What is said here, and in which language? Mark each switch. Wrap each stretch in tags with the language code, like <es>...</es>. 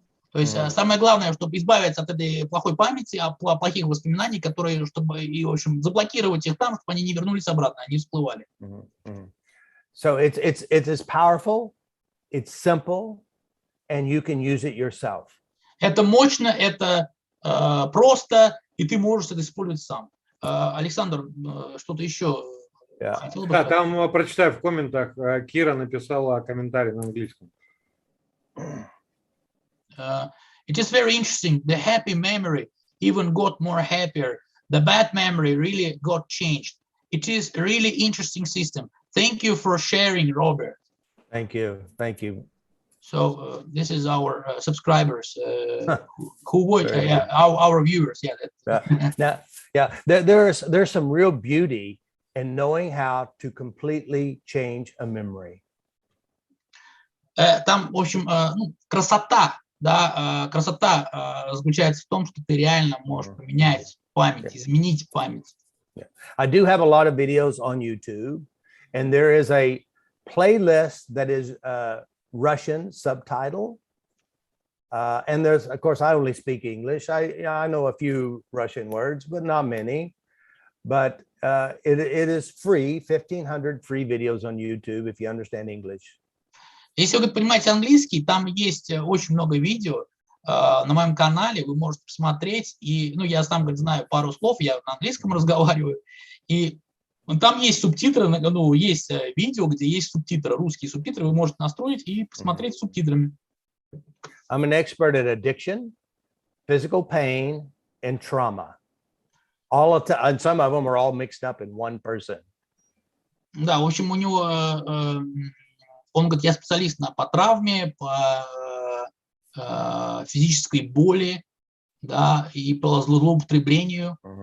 <ru>То есть самое главное, чтобы избавиться от этой плохой памяти, от плохих воспоминаний, которые, чтобы и в общем заблокировать их там, чтобы они не вернулись обратно, они всплывали.</ru> <en>So it's as powerful, it's simple, and you can use it yourself.</en> <ru>Это мощно, это просто, и ты можешь это использовать сам. Александр, что-то еще? хотел бы Да, сказать? там прочитаю в комментах, Кира написала комментарий на английском.</ru> <en>It is very interesting. The happy memory even got more happier. The bad memory really got changed. It is a really interesting system. Thank you for sharing, Robert. Thank you. Thank you. So this is our subscribers who watch, Very our viewers. Yeah. There's some real beauty in knowing how to completely change a memory.</en> <ru>Там, в общем, красота, да, красота заключается в том, что ты реально можешь поменять память, изменить память.</ru> <en>I do have a lot of videos on YouTube, and there is a playlist that is Russian subtitle. And there's, of course, I only speak English. I know a few Russian words, but not many. But it is free, 1,500 free videos on YouTube if you understand English.</en> <ru>Если вы понимаете английский, там есть очень много видео на моем канале, вы можете посмотреть. И, ну, я сам, говорит, знаю пару слов, я на английском разговариваю. И там есть субтитры, ну, есть видео, где есть субтитры, русские субтитры, вы можете настроить и посмотреть с субтитрами.</ru> <en>I'm an expert at addiction, physical pain, and trauma. And some of them are all mixed up in one person.</en> <ru>Да, в общем, у него, он говорит, я специалист по травме, по физической боли, да, и по злоупотреблению.</ru>